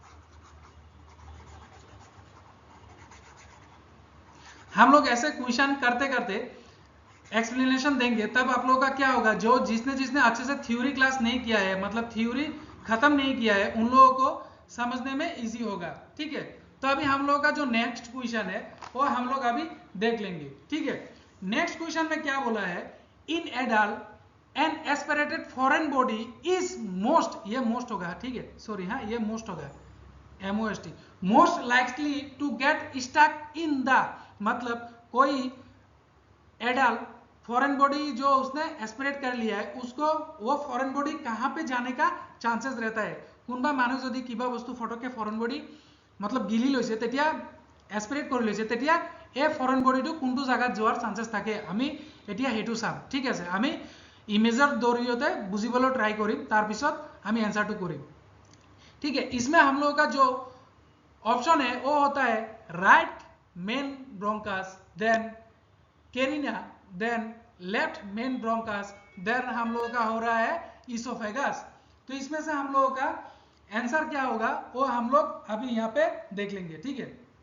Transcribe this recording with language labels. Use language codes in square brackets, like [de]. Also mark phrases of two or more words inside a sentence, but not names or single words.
[hi] हम लोग ऐसे क्वेश्चन करते करते एक्सप्लेनेशन देंगे, तब आप लोगों का क्या होगा, जो जिसने अच्छे से [en] theory class [hi] नहीं किया है, मतलब थ्योरी खत्म नहीं किया है, उन लोगों को समझने में इजी होगा, ठीक है। तो अभी हम लोग का जो [en] next question [hi] है वो हम लोग अभी देख लेंगे, ठीक है। [en] next question [hi] में क्या बोला है, [en] in adult an aspirated foreign body is most, [hi] ये मोस्ट होगा, ठीक है, सॉरी, हाँ ये मोस्ट होगा, [en] MOST, most likely to get stuck in the, [hi] मतलब कोई [en] adult foreign body [hi] जो उसने एस्पिरेट कर लिया है उसको वो [en] foreign body [hi] कहाँ पे जाने का चांसेस रहता है। [as] কোনোবা মানুহ যদি কিবা বস্তু ফটকে [en] foreign body [as] मतलब গিলি লৈছে তেতিয়া এস্পিৰেট কৰি লৈছে তেতিয়া এই [en] foreign bodyটো [as] কোনটো জায়গাত যোৱাৰ চান্সেস থাকে আমি এতিয়া হেতু চাম, ঠিক আছে। আমি ইমেজৰ জৰিয়তে বুজিবলৈ ট্राई কৰিম, তাৰ পিছত আমি आंसरটো কৰিম, [hi] ठीक है। इसमें हम लोगों का जो ऑप्शन है वो होता है [en] right main bronchus, [hi] देन कैरिना, देन [en] left main bronchus, [hi] देन हम लोगों का हो रहा है इसोफेगस। तो इसमें से हम लोगों का आंसर क्या होगा वो हम लोग अभी यहाँ पे देख लेंगे, ठीक है।